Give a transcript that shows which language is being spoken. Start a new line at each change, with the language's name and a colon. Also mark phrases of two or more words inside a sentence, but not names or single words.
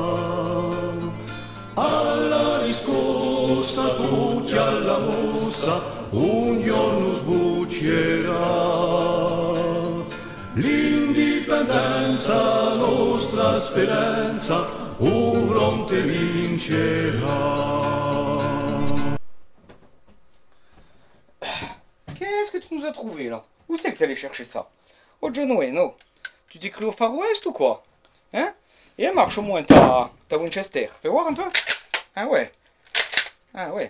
Corsican: Alla riscossa tutti alla mossa un giorno sbuccerà. L'indipendenza, nostra speranza, un fronte vincerà.
French: Qu'est-ce que tu nous as trouvé là? Où c'est que t'es allé chercher ça? Au John Wayne, oh. Tu t'es cru au Far West ou quoi? Hein? Et elle marche au moins ta Winchester. Fais voir un peu. Ah ouais. Ah ouais.